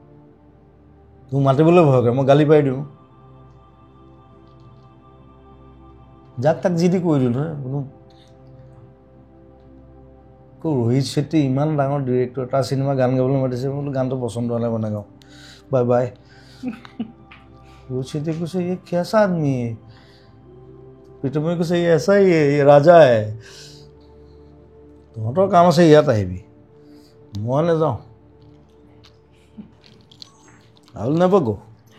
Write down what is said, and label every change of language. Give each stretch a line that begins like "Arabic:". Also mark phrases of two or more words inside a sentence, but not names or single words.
Assamese: মোক মাতিবলৈ ভয় কৰে মই গালি পাৰি দিওঁ যাক তাক যি দি কৈ দিলোঁ নহয় কোনো ৰোহিত শেট্টি ইমান ডাঙৰ ডিৰেক্টৰ তাৰ চিনেমা গান গাবলৈ মাতিছে মই বোলো গানটো পচন্দ হ'লে মই নাগাওঁ
English: bye bye
Assamese: ৰোহিত শেট্টিয়ে কৈছে
Hindi: ये कैसा आदमी है
Assamese: প্ৰীতমে কৈছে
Hindi: ये ऐसा ही है ये राजा है
Assamese: তহঁতৰ কাম আছে ইয়াত আহিবি মই নাযাওঁ
English: I will never go